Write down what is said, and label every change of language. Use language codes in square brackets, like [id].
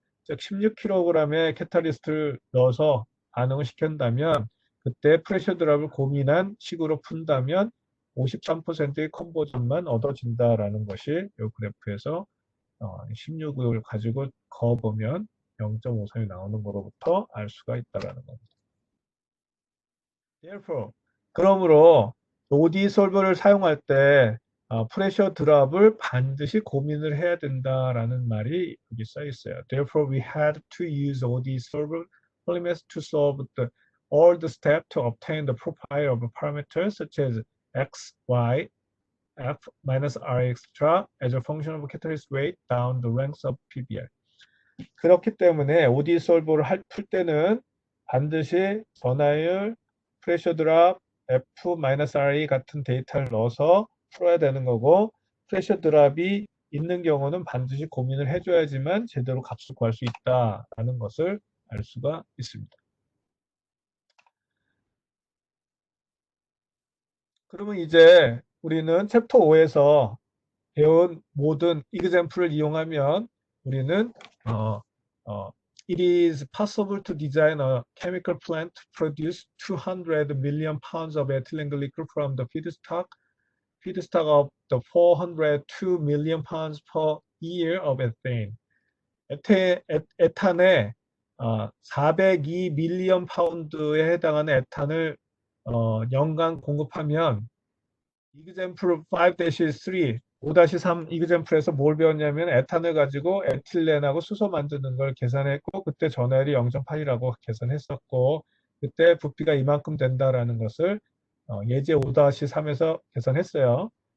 [ko] 즉 16kg의 캐탈리스트를 넣어서 반응을 시킨다면 그때 프레셔 드랍을 고민한 식으로 푼다면 53%의 컨버전만 얻어진다라는 것이 이 그래프에서 16을 가지고 그어보면 0.53이 나오는 거로부터 알 수가 있다라는 겁니다. Therefore, 그러므로 OD 솔버를 사용할 때 프레셔 드랍을 반드시 고민을 해야 된다라는 말이 여기 써 있어요. [en] Therefore, we had to use OD solver polymers to solve all the steps to obtain the profile of parameters such as x, y, f minus r, etc. as a function of catalyst weight down the ranks of PBR. [ko] 그렇기 때문에 OD 솔버를 풀 때는 반드시 전하율, 프레셔 드랍, F-RE 같은 데이터를 넣어서 풀어야 되는 거고 프레셔 드랍이 있는 경우는 반드시 고민을 해줘야지만 제대로 값을 구할 수 있다라는 것을 알 수가 있습니다. 그러면 이제 우리는 챕터 5에서 배운 모든 example을 이용하면 우리는 [en] It is possible to design a chemical plant to produce 200 million pounds of ethylene glycol from the feedstock of the 402 million pounds per year of ethane. [ko] 에탄의 402 밀리언 파운드에 해당하는 에탄을 연간 공급하면 example 5-3, 5-3 example에서 뭘 배웠냐면 에탄을 가지고 에틸렌하고 수소 만드는 걸 계산했고 그때 전화율이 0.8이라고 계산했었고 그때 부피가 이만큼 된다라는 것을 예제 5-3에서 계산했어요.